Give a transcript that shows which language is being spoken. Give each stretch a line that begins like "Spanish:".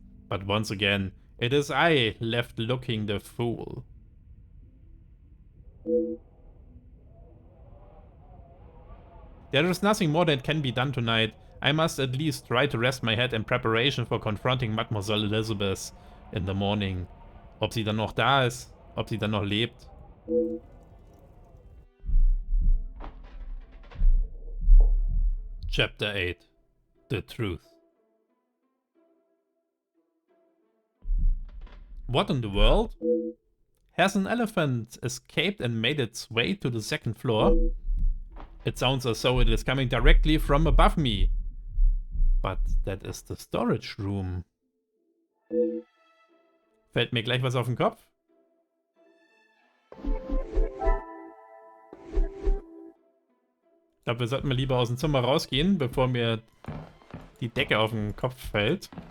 English: But once again, it is I left looking the fool. There is nothing more that can be done tonight. I must at least try to rest my head in preparation for confronting Mademoiselle Elizabeth in the morning.
German: Ob sie dann noch da ist, ob sie dann noch lebt.
English: Chapter 8. The Truth. What in the world? Has an elephant escaped and made its way to the second floor? It sounds as though it is coming directly from above me. But that is the storage room.
German: Fällt mir gleich was auf den Kopf? Ich glaube, wir sollten mal lieber aus dem Zimmer rausgehen, bevor mir die Decke auf den Kopf fällt.